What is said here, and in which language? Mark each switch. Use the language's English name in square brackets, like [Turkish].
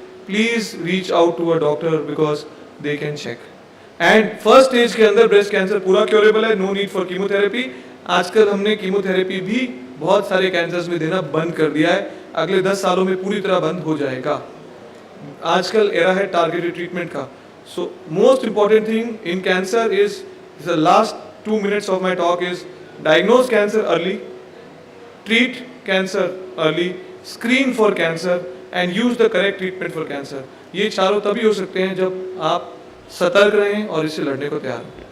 [English] Please reach out to a doctor because they can check. And first stage [Hindi] के अंदर [English] Breast cancer पूरा curable है, no need for chemotherapy. [Hindi] आजकल हमने chemotherapy भी बहुत सारे कैंसर्स में देना बंद कर दिया है, अगले 10 सालों में पूरी तरह बंद हो जाएगा। आजकल एरा है टारगेटेड ट्रीटमेंट का। So most important thing in cancer is, [English] the last 2 minutes of my talk is diagnose cancer early, treat cancer early, screen for cancer and use the correct treatment for cancer. [Hindi] ये चारों तभी हो सकते हैं जब आप सतर्क रहें और इससे लड़ने को तैयार हैं।